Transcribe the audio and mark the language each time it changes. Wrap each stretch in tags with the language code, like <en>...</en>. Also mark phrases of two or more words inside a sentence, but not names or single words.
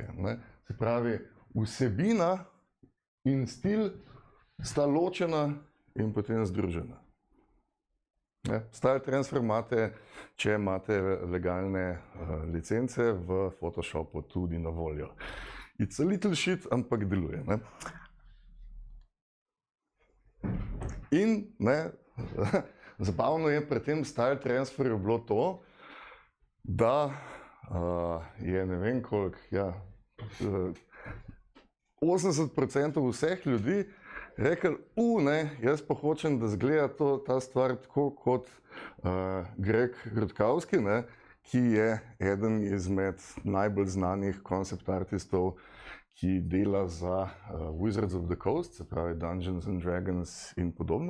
<sl>Ne? Se pravi, vsebina in stil sta ločena in potem združena.</sl> <en>Style transfer</en> <sl>imate, če imate legalne licence, v Photoshopu tudi na voljo.</sl> <en>It's a little shit,</en> <sl>ampak deluje. Ne? In ne, zabavno je pri tem</sl> <en>style transferju</en> <sl>bilo to, da je ne vem koliko, 80% vseh ljudi rekel, ne, jaz pa hočem, da izgleda ta stvar tako kot Greg Rutkowski, ne, ki je eden izmed najbolj znanih koncept artistov, ki dela za Wizards of the Coast, se pravi Dungeons and Dragons in podobno.</sl>